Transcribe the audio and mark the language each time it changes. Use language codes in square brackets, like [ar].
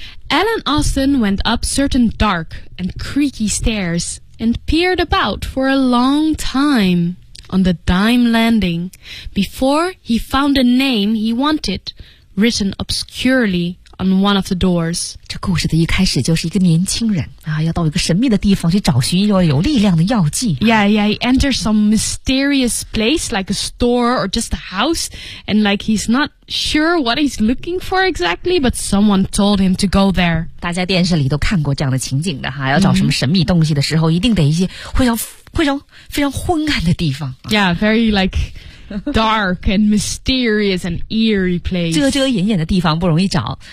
[en] Alan Austin went up certain dark and creaky stairs and peered about for a long time on the dime landing before he found a name he wanted written obscurely on one of the doors. [zh] 这故事的一开始就是一个年轻人啊，要到一个神秘的地方去找寻一个有力量的药剂。 [en] Yeah, yeah. He enters some mysterious place, like a store or just a house, and like he's not sure what he's looking for exactly, but someone told him to go there. [zh] 大家电视里都看过这样的情景的哈，要找什么神秘东西的时候，一定得一些非常昏暗的地方。 [en] Yeah, very like. Dark and mysterious and eerie place. [zh] 遮遮掩掩的地方不容易找。